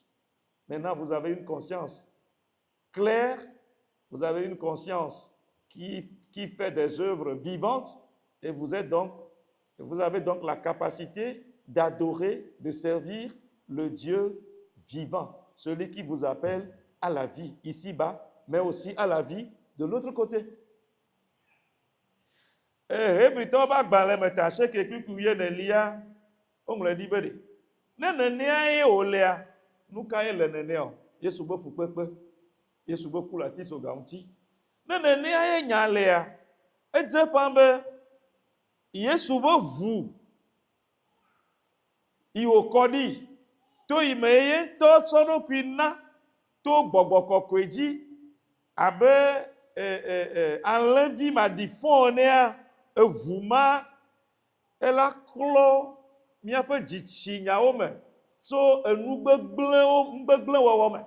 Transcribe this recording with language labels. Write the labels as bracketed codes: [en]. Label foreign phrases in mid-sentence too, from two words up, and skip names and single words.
[fr] Maintenant, vous avez une conscience claire, vous avez une conscience qui fait des œuvres vivantes et vous avez donc la capacité d'adorer, de servir le Dieu vivant, celui qui vous appelle à la vie ici-bas, mais aussi à la vie de l'autre côté. [ee] Hebritɔ ƒe agbalẽ me ta seke kpikpui nelia, woŋlɔ ɖi be ɖe. Ne nenea ye wòlea, nu ka ye le nenea o? Yesu be fukpekpe, Yesu be ku le atitsoga ŋuti. Ne nenea ye nya lea, edze ƒãa be Yesu be ʋu iwo kɔdi to yi me ye ŋutɔ tsɔ ɖokui na to gbɔgbɔ kɔkɔe dzi abe alẽvi maɖifɔ enea eʋu ma ela klɔ míaƒe dzitsinyawo me tso nugbegblẽ wɔwɔ me.